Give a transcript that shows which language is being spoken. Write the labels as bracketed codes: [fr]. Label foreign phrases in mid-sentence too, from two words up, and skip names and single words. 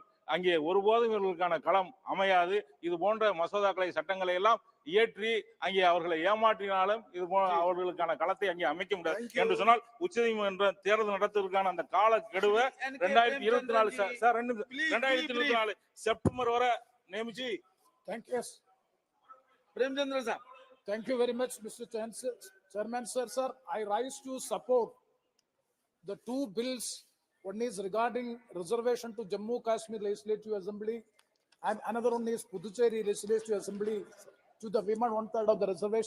[ta] அங்கே ஒருபோதும் இவர்களுக்கான களம் அமையாது. இது போன்ற மசோதாக்களை சட்டங்களை எல்லாம் இயற்றி அங்கே அவர்களை ஏமாற்றினாலும் இது போன்ற அவர்களுக்கான களத்தை அங்கே அமைக்க முடியாது என்று சொன்னால் உச்சநீதிமன்ற தேர்தல் நடத்துவதற்கான அந்த கால கெடுவை 2024 செப்டம்பர் வரை நியமிச்சு. [hi] प्रेमचंद्र साहब, [en] thank you very much, Mr. Chairman, sir. I rise to support the 2 bills. One is regarding reservation to Jammu Kashmir Legislative Assembly, and another one is Puducherry Legislative Assembly to the women 1/3 of the reservation.